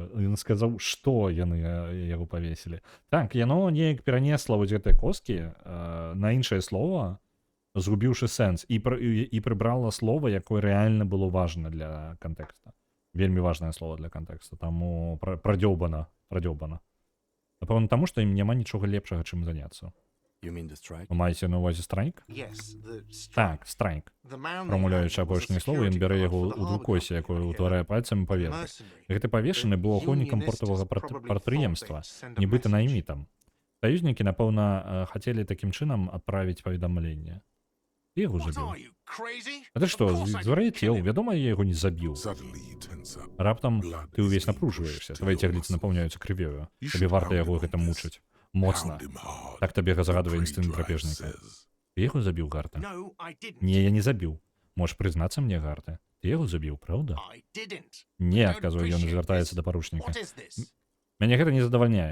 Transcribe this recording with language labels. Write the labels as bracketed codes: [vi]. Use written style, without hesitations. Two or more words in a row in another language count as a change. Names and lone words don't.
[be] Ён сказаў, што яны яго павесілі. Так, яно неяк перанесла вось гэтыя косткі на іншае слово, згубіўшы сэнс, і прыбрала слово, якое рэальна было важна для кантэкста. Вельмі важнае слово для кантэкста. Таму прадзёўбана. Напэўна, таму, што ім няма нічога лепшага, чым заняцца. [en] You mean the strike? [be] Вы маеце на ўвазе страйк? Так, страйк. Прамаўляючы апошняе слово, ён бярэ яго ў двукосе, якое ўтварае пальцамі паветра. Гэты павешаны быў ахоўнікам портавага прадпрыемства, нібыта наймітам. Саюзнікі, напэўна, хацелі такім чынам адправіць паведамленне. Ты яго забіў. А ты што, звар'яцеў? Вядома, я яго не забіў. [en] Suddenly you tense up. [be] Раптам ты ўвесь напружваешся, твае цягліцы напаўняюцца крывёю. Табе варта яго гэта мучыць. Моцна. Так табе загадвае інстынкт драпежніка. Ты яго забіў, Гарта? Не, я не забіў. Можаш прызнацца мне, Гарта. Ты яго забіў, праўда? Не, адказвае ён і звяртаецца да паручніка. Мяне гэта не задавальняе.